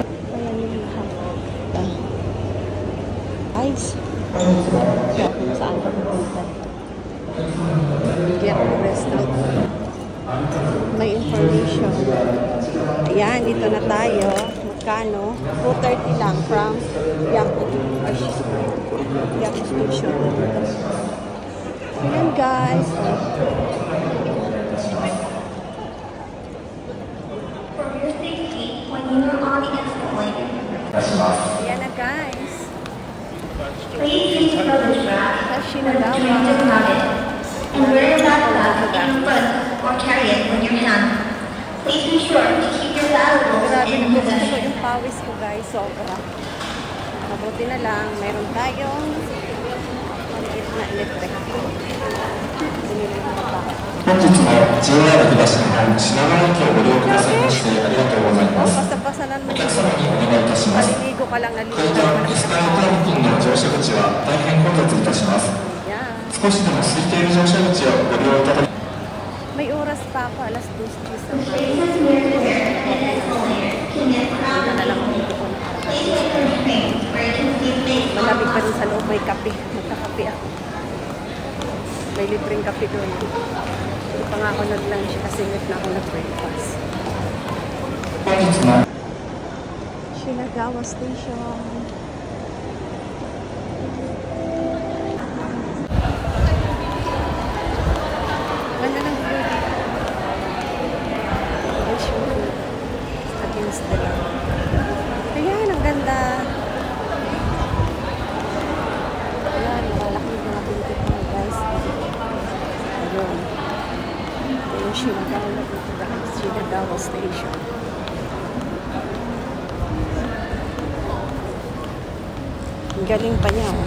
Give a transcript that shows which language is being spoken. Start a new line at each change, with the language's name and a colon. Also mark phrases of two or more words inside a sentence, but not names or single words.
Filipino: Ayan yung lahat. Guys, kung saan ka pupunta.
English: Get rest out.
Filipino: May information. Ayan, dito na tayo. Magkano? 230 lang from Yapo. station. Ayan guys. Ayan na guys. Shinagawa.
English: And wear your backpack in front or carry it with your hand. Please be sure to keep your valuables
Filipino: Grabe
English: in
Filipino: na po
English: possession.
Filipino: yung pawis ko guys. Sobra. Mabuti na lang. Mayroon tayong maliit na electric. Sinili mo pa.
Japanese: 本日も JR 東日本品川駅をご利用くださいましてありがとうございます。
Filipino: Basta-basanan mo
Japanese: お客様にお願いいたします。
Filipino: Maliligo ka lang,
Japanese: これからリスナープラン付近の乗車口は大変混雑いたします。
Filipino: Yan.
Japanese: 少しでも空いている乗車口をご利用いただき
Filipino: May oras pa ako, alas 2 sa
English: Spaces near the rear and escalator can get crowded. Please look for screens where you can see space on
Filipino: Malamig pa
English: the
Filipino: rin sa loob, may kape. Magkakape ako. May libreng kape doon. Hindi pa nga ako nag-lunch kasi late na ako nag-breakfast.
Japanese: 本日も
Filipino: Shinagawa Station. Ganda ng view dito. Wish mo
English: against the light.
Filipino: Ayan, ang ganda. Ayan, malaki yung mga pintik mo guys. Ayun. Ito yung Shinagawa dito guys. Shinagawa Station. Ang galing pa niya, oh.